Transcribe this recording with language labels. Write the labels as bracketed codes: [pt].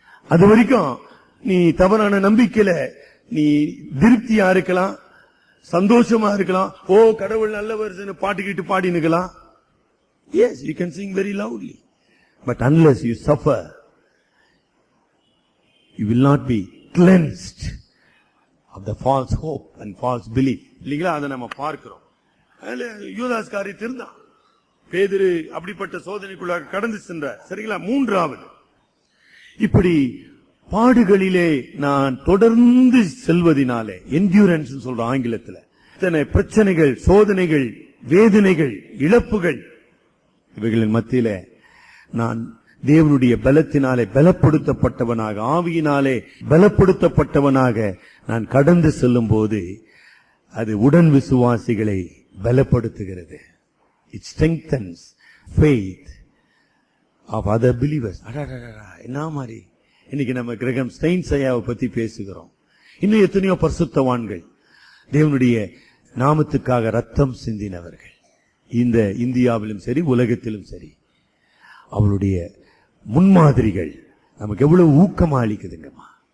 [ta] அது வரைக்கும் நீ தவறான நம்பிக்கையில நீ திருப்தியா இருக்கலாம், சந்தோஷமா இருக்கலாம். ஓ கடவுள் நல்லவர் பாட்டுக்கிட்டு பாடினுக்கலாம். [en] Yes, you can sing very loudly. But unless you suffer, you will not be cleansed of the false hope and false belief. [ta] இல்லீங்களா? அதை நம்ம பார்க்கிறோம். யூதாஸ் காரியத்தில் இருந்தான். பேதுரு அப்படிப்பட்ட சோதனைக்குள்ளாக கடந்து சென்றார். சரிங்களா? மூன்றாவது, இப்படி பாடுகளிலே நான் தொடர்ந்து செல்வதினாலே, என்டியூரன்ஸ் சொல்ற ஆங்கிலத்தில், இத்தனை பிரச்சனைகள், சோதனைகள், வேதனைகள், இழப்புகள், இவைகளின் மத்தியில நான் தேவனுடைய பலத்தினாலே பலப்படுத்தப்பட்டவனாக, ஆவியினாலே பலப்படுத்தப்பட்டவனாக நான் கடந்து செல்லும் போது அது உடன் விசுவாசிகளை பலப்படுத்துகிறது. [en] It strengthens faith of other believers. [ta] என்ன மாதிரி இன்னைக்கு நம்ம கிரகம் ஸ்டெயின்ஸ் ஐயாவை பத்தி பேசுகிறோம். இன்னும் எத்தனையோ பரிசுத்தவான்கள், தேவனுடைய நாமத்துக்காக ரத்தம் சிந்தினவர்கள், இந்த இந்தியாவிலும் சரி உலகத்திலும் சரி. அவளுடைய முன்மாதிரிகள் நமக்கு எவ்வளவு ஊக்கமா அளிக்குதுங்கம்மா.